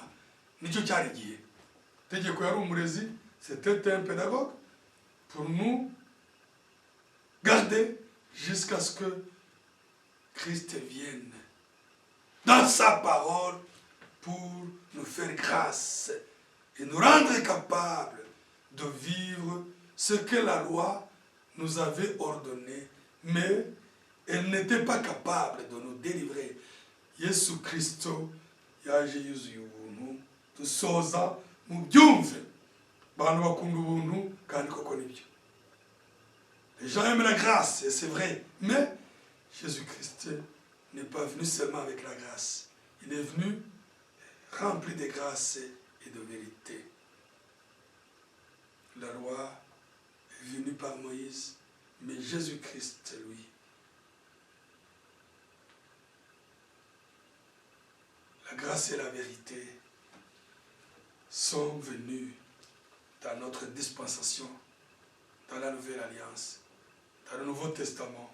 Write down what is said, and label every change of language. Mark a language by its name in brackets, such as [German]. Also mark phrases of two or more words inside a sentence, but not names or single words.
[Kinyarwanda] Nicyo cyari gihe. Tegeko yari umurezi, [French] c'était un pédagogue pour nous garder jusqu'à ce que Christ vienne dans sa parole pour nous faire grâce et nous rendre capables de vivre ce que la loi nous avait ordonné, mais elle n'était pas capable de nous délivrer. [Kinyarwanda] Yesu Kristo yaje yuzuye ubuntu dusoza mu byumve. Bantu bakunda ubuntu kandi koko nibyo. [French] Les gens aiment la grâce et c'est vrai, mais Jésus-Christ n'est pas venu seulement avec la grâce. Il est venu rempli de grâce et de vérité. La loi est venue par Moïse, mais Jésus-Christ, lui, la grâce et la vérité sont venus dans notre dispensation, dans la Nouvelle Alliance, dans le Nouveau Testament.